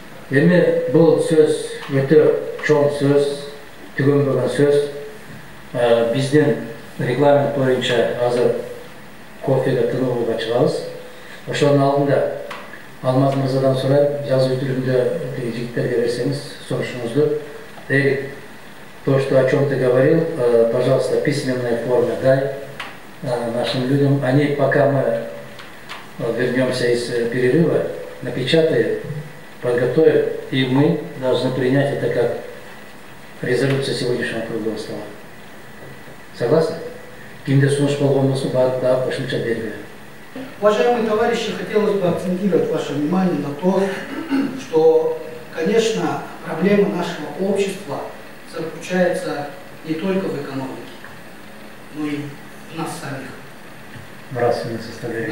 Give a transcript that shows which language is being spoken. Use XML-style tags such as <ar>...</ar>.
<ky>Эми бул сөз өтө чоң сөз, түгөнбөгөн сөз. Биздин регламент боюнча азыр кофеге тыныгууга чыгабыз. Ошонун алдында Алмаз мырзадан сурайм, жазуу түрүндө жигиттерге берсеңиз сунушуңузду.</ky> <ru>То, что о чем ты говорил, пожалуйста, в письменной форме дай нашим людям. Они, пока мы вернемся из перерыва, напечатают, подготовят, и мы должны принять это как резолюция сегодняшнего круглого стола. Согласны?</ru> <ky>Кимде сунуш болгон болсо баардыгы кошумча берилет.</ky> <ru>Уважаемые товарищи, хотелось бы акцентировать ваше внимание на то, что, конечно, проблема нашего общества заключается не только в экономике, но и в нас самих. Нравственность составляющая.</ru>